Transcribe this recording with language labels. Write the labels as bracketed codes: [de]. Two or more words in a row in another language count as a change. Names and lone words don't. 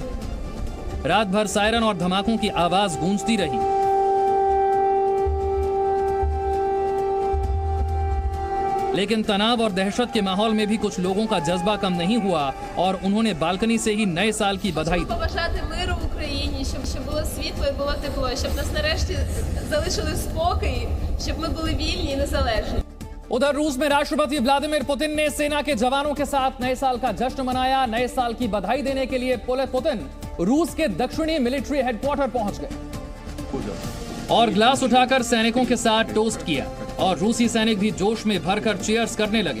[hi] रात भर सायरन और धमाकों की आवाज गूंजती रही। लेकिन तनाव और दहशत के माहौल में भी कुछ लोगों का जज्बा कम नहीं हुआ और उन्होंने बालकनी से ही नए साल की बधाई दी। [uk] Побажати миру в Україні, щоб було світло і було тепло, щоб нас нарешті залишили в спокої, щоб ми були вільні і незалежні. [hi] उधर रूस में राष्ट्रपति व्लादिमीर पुतिन ने सेना के जवानों के साथ नए साल का जश्न मनाया। नए साल की बधाई देने के लिए पुतिन रूस के दक्षिणी [en] military headquarters [hi] पहुंच गए और ग्लास उठाकर सैनिकों के साथ टोस्ट किया। और रूसी सैनिक भी जोश में भरकर चीयर्स करने लगे।